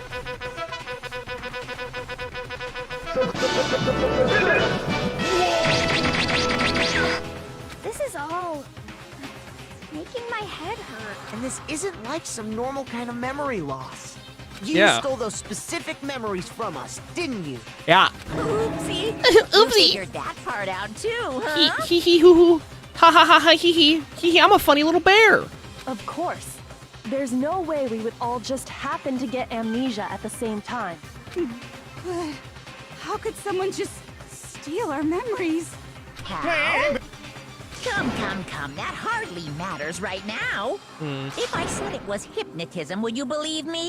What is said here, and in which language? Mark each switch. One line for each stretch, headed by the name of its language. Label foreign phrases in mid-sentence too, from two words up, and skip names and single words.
English: This is all making my head hurt. And this isn't like some normal kind of memory loss. You Yeah. stole those specific memories from us, didn't you? Yeah. Oopsie. Oopsie. You figured that part out too, huh? Hee hee hoo hoo. Ha ha ha ha hee hee. Hee hee, I'm a funny little bear. Of course. There's no way we would all just happen to get amnesia at the same time. But how could someone just steal our memories? How? Come. That hardly matters right now. If I said it was hypnotism, would you believe me?